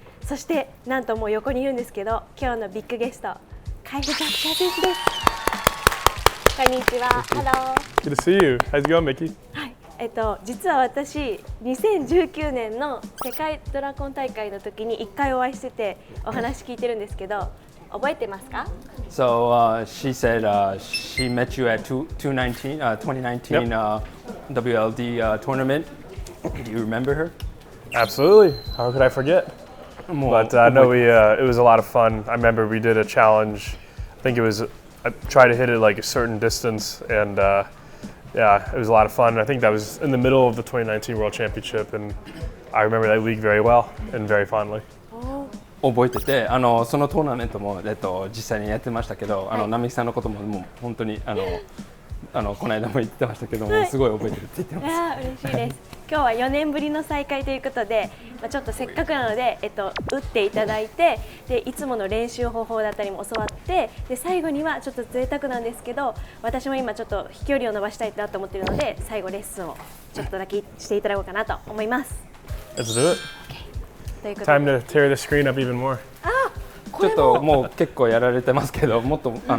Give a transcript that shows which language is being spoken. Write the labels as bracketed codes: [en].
[ja] そしてなんともう横にいるんですけど、今日のビッグゲスト、バークシャー選手です。こんにちは。Hello. [en] Good to see you. How's it going, Mickey? [ja] はい、実は私、2019年の世界ドラコン大会の時に1回お会いしててお話聞いてるんですけど、覚えてますか？ [en] So she said she met you at 2019 Yep. WLD tournament. Do you remember her? Absolutely. How could I forget? But I know it was a lot of fun. I remember we did a challenge. I think it was I tried to hit it like a certain distance, and yeah, it was a lot of fun. I think that was in the middle of the 2019 World Championship, and I remember that league very well and very fondly. [ja] 覚えてて、そのトーナメントも、実際にやってましたけど、並木さんのことももう本当にこの間も言ってましたけども、すごい覚えてるって言ってます。いや嬉しいです。今日は4年ぶりの再会ということで、ちょっとせっかくなので、打っていただいて、でいつもの練習方法だったりも教わって、で最後にはちょっと贅沢なんですけど、私も今ちょっと飛距離を伸ばしたいなと思っているので、最後レッスンをちょっとだけしていただこうかなと思います。 [en] Let's do it. Time to tear the screen up even more. [ja] ちょっともう結構やられてますけど、もっと